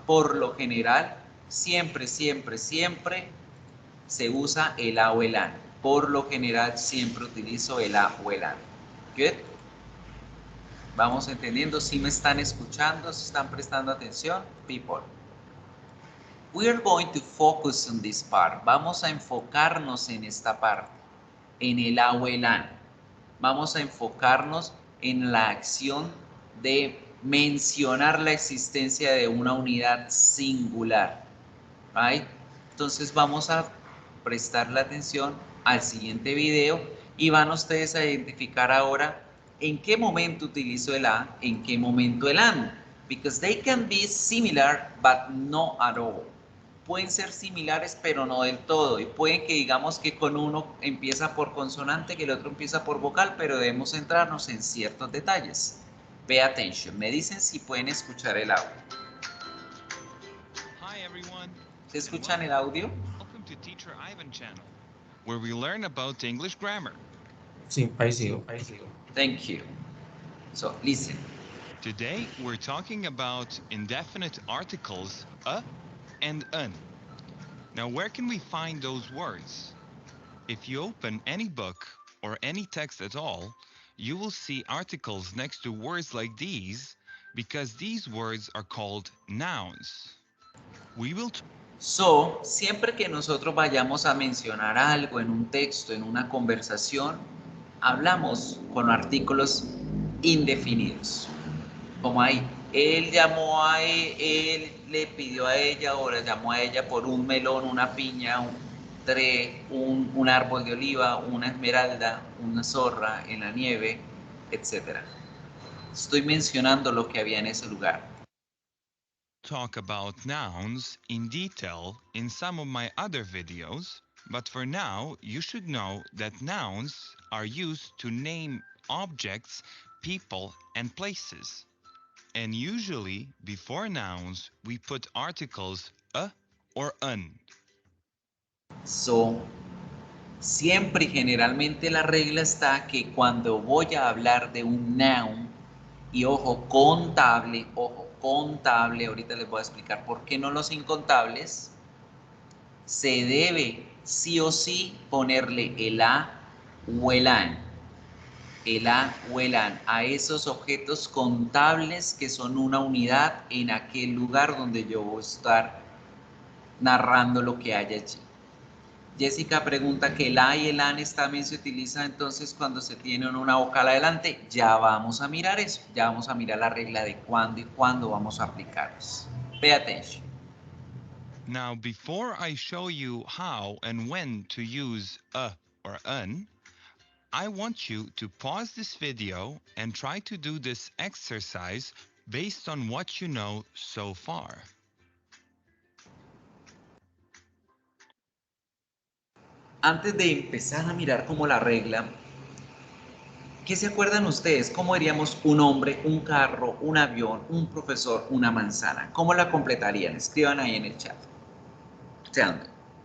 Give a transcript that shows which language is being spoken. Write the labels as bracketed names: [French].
[Spanish] Por lo general, siempre, siempre, siempre se usa el a o el an. Por lo general, siempre utilizo el a o el an. [English] Good. [Spanish] Vamos entendiendo, si me están escuchando, si están prestando atención, [English] people. We are going to focus on this part. [Spanish] Vamos a enfocarnos en esta parte, en el a o el an. Vamos a enfocarnos en la acción de mencionar la existencia de una unidad singular. [English] Right? [Spanish] Entonces vamos a prestar la atención al siguiente video y van ustedes a identificar ahora en qué momento utilizo el a, en qué momento el an. [English] Because they can be similar, but not at all. [Spanish] Pueden ser similares, pero no del todo. Y pueden que digamos que con uno empieza por consonante, que el otro empieza por vocal, pero debemos centrarnos en ciertos detalles. [English] Pay attention. [Spanish] Me dicen si pueden escuchar el audio. [English] Hi everyone. [Spanish] ¿Se escuchan el audio? [English] Welcome to Teacher Ivan channel, where we learn about English grammar. [Spanish] Sí, ahí sigo, ahí sigo. [English] Thank you. So, listen. Today we're talking about indefinite articles a and an. Now where can we find those words? If you open any book or any text at all, you will see articles next to words like these because these words are called nouns. we will [Spanish] So, siempre que nosotros vayamos a mencionar algo en un texto, en una conversación, hablamos con artículos indefinidos. Como ahí, él llamó a él le pidió a ella o la llamó a ella por un melón, una piña, un árbol de oliva, una esmeralda, una zorra en la nieve, etc. Estoy mencionando lo que había en ese lugar. [English] talk about nouns in detail in some of my other videos, but for now, you should know that nouns are used to name objects, people, and places. And usually, before nouns, we put articles a or un. [Spanish] So, siempre y generalmente la regla está que cuando voy a hablar de un noun, y ojo, contable, ahorita les voy a explicar por qué no los incontables, se debe sí o sí ponerle el a o el an. El a o el an a esos objetos contables que son una unidad en aquel lugar donde yo voy a estar narrando lo que hay allí. Jessica pregunta que el a y el an también se utiliza entonces cuando se tiene una vocal adelante. Ya vamos a mirar eso, ya vamos a mirar la regla de cuándo y cuándo vamos a aplicarlos. [English] Pay attention. Now, before I show you how and when to use a or un, I want you to pause this video and try to do this exercise based on what you know so far. [Spanish] Antes de empezar a mirar como la regla, ¿qué se acuerdan ustedes? ¿Cómo diríamos un hombre, un carro, un avión, un profesor, una manzana? ¿Cómo la completarían? Escriban ahí en el chat. [English] Tell me.